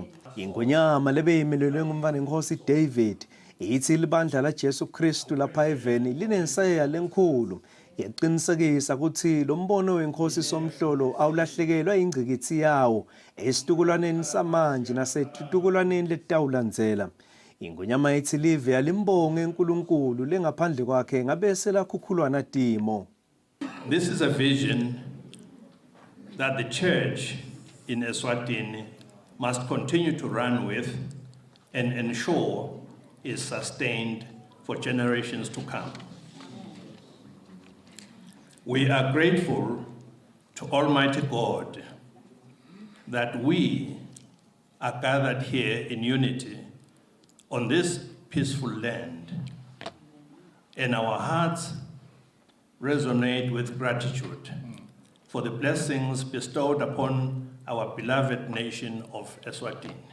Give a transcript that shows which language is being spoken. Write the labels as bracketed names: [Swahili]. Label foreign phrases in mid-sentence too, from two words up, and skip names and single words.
[Swati] Ingwenyama lebeyimelelwe ngumvana Nkosi David ithi libandla la Jesu Kristu lapha eveni linensayeya lenkulu yaqinisekisa ukuthi lo mbono wenkosi somhlolo awulahlekelwa ingcikithi yawo esitukulwaneni samanje nasetukulwaneni letawulandzela. Ingwenyama ithi live yalimbonge uNkulunkulu lengaphandle kwakhe ngabe selakhukhulwana timo. [English] This is a vision that the church in Eswatini must continue to run with and ensure is sustained for generations to come. We are grateful to Almighty God that we are gathered here in unity on this peaceful land, and our hearts resonate with gratitude for the blessings bestowed upon our beloved nation of Eswatini.